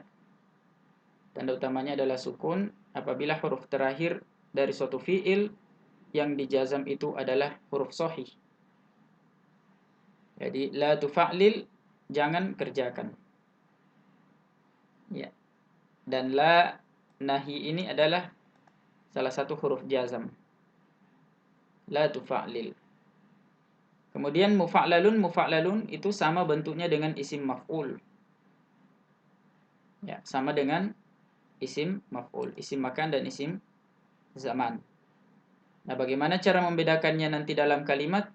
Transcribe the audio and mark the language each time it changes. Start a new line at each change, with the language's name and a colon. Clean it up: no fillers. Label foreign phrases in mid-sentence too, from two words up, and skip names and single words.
Indonesian: Tanda utamanya adalah sukun apabila huruf terakhir dari suatu fi'il yang dijazam itu adalah huruf sahih. Jadi
Arabic: لا تفعلل,
Indonesian: jangan kerjakan. Ya. Dan
Arabic: لا نهي
Indonesian: ini adalah salah satu huruf jazam.
Arabic: لا تفعلل.
Indonesian: Kemudian mufa'lalun itu sama bentuknya dengan
Arabic: اسم مفعول.
Indonesian: Ya, sama dengan
Arabic: اسم مفعول, اسم مكان
Indonesian: dan
Arabic: اسم زمان.
Indonesian: Nah, bagaimana cara membedakannya nanti dalam kalimat?